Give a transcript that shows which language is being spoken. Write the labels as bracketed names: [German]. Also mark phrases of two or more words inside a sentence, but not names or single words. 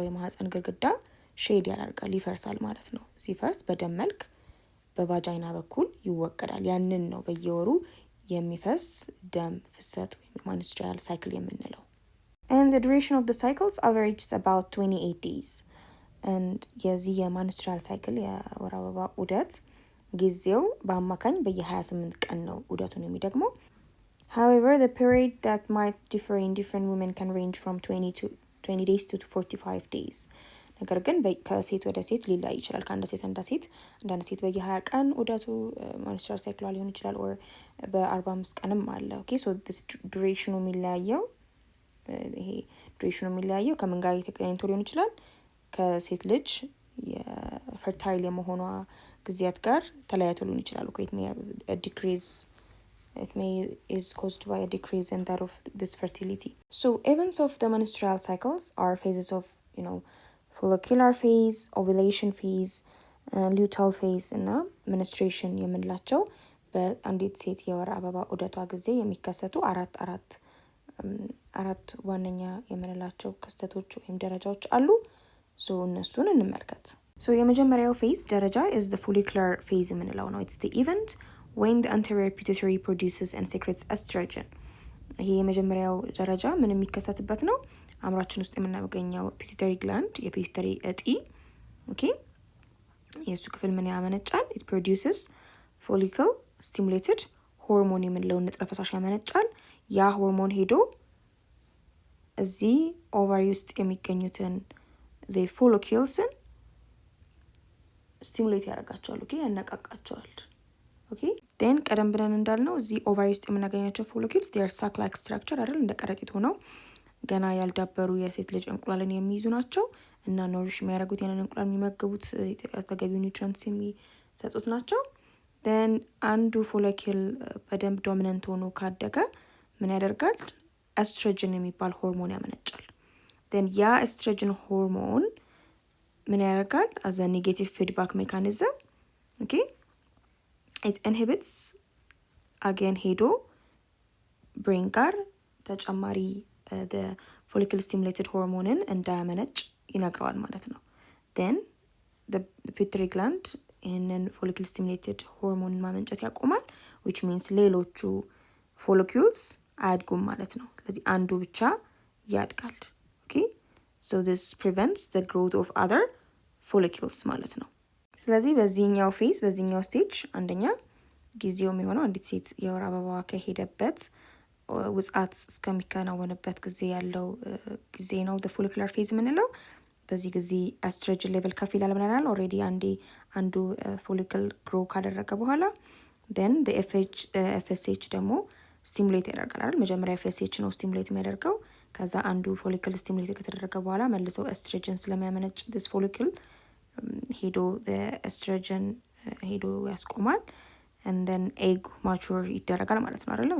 [Amharic] የማህፀን ግድግዳ ሼድ ያደርጋል ይፈርሳል ማለት ነው ሲፈርስ በደም መልክ በቫጃይና በኩል ይወቀዳል ያንን ነው በየወሩ የሚፈስ ደም ፍሰት ወይም [English] menstrual cycle [Amharic] የምንለው [English] and the duration of the cycles averages about 28 days and የዚህ የmenstrual cycle [Amharic] የወር አበባ ዑደት ጊዜው በአማካኝ በየ28 ቀን ነው ዑደቱን የሚደግመው [English] however the period that might differ in different women can range from 20 days to 45 days [Amharic] ነገር ግን ከሴት ወደ ሴት ሊለያይ ይችላል ከአንድ ሴት አንድ ሴት በየ20 ቀን ዑደቱ [English] menstrual cycle [Amharic] ሊሆን ይችላል or በ45 ቀንም አለ [English] okay so this duration [Amharic] የሚለያየው ይሄ duration የሚለያየው ከምን ጋር የተገናኝቶ ሊሆን ይችላል ከሴት ልጅ የፈርታይል የመሆኗ ጊዜያት ጋር ተለያይቶ ሊሆን ይችላል [English] it may a decrease it may is caused by a decrease in that of this fertility so events of the menstrual cycles are phases of follicular phase ovulation phase luteal phase እና menstruation [Amharic] የምንላቸው በአንዲት ሴት የወር አበባ ዑደቷ ጊዜ የሚከሰቱ አራት ዋነኛ የምንላቸው ክስተቶች ወይም ደረጃዎች አሉ so እነሱን እንመልከት so የመጀመሪያው phase ደረጃ is [English] the follicular phase [Amharic] የምንለው ነው [English] it's the event when the anterior pituitary produces and secretes estrogen [Amharic] ይሄ የመጀመሪያው ደረጃ ምን የሚከሰትበት ነው አምራችን ውስጥ የምናገኘው [English] pituitary gland [Amharic] የፒቱተሪ እጢ okay የሱ ክፍል ምን ያመነጫል [English] it produces follicle stimulated hormone [Amharic] የምንለው ንጥረ ፈሳሽ ያመነጫል ያ ሆርሞን ሄዶ እዚህ ኦቫሪ ውስጥ የሚገኙትን [English] the follicles [Amharic] stimulate ያደርጋቸዋል okay ያነቃቃቸዋል [English] okay then [Amharic] ቀደም ብለን እንዳልነው እዚህ ኦቫሪ ውስጥ የምናገኛቸው [English] follicles they are sac like structure [Amharic] አይደል እንደ ቀረጢት ሆነው ገና ያልዳበሩ የሴት ልጅ እንቁላልን የሚይዙ ናቸው እና ኖሪሽ የሚያደርጉት ያንን እንቁላል የሚመገቡት ተገቢው ኒውትሪየንትስ የሚሰጡት ናቸው then አንዱ follicle በደንብ ዶሚናንት ሆኖ ካደገ ምን ያደርጋል estrogen የሚባል ሆርሞን ያመነጫል then ያ estrogen ሆርሞን ምን ያደርጋል [English] as a negative feedback mechanism okay it inhibits again [Amharic] ሄዶ brain ጋር ተጨማሪ the [English] follicle stimulated [Amharic] ሆርሞንን እንዳያመነጭ ይነግረዋል ማለት ነው። [English] then the pituitary gland [Amharic] ይህንን [English] follicle stimulated [Amharic] ሆርሞንን ማመንጨት ያቆማል [English] which means [Amharic] ሌሎቹ ፎሊኪውልስ አያድጉም ማለት ነው። ስለዚህ አንዱ ብቻ ያድጋል። [English] okay so this prevents the growth of other follicles [Amharic] ማለት ነው። ስለዚህ በዚህኛው ፌዝ በዚህኛው ስቴጅ አንደኛ ጊዜው የሚሆነው አንዲት ሴት የወር አበባዋ ከሄደበት ውጽአት እስከሚከናወንበት ጊዜ ያለው ጊዜ ነው [English] the follicular phase [Amharic] የምንለው። በዚህ ጊዜ [English] estrogen level [Amharic] ከፍ ይላል ብለናል ኦልሬዲ አንዱ [English] follicle grow [Amharic] ካደረገ በኋላ [English] then the FSH [Amharic] ደግሞ ስቲሙሌት ያደርጋል አይደል? መጀመሪያ FSH ነው ስቲሙሌት የሚያደርገው። ከዛ አንዱ ፎሊክል ስቲሙሌት ከተደረገ በኋላ መልሶ ኤስትሮጅን ስለሚያመነጭ [English] this follicle [Amharic] ሄዶ [English] the estrogen [Amharic] ሄዶ ያስቆማል [English] and then egg mature [Amharic] ይደረጋል ማለት ነው አይደል?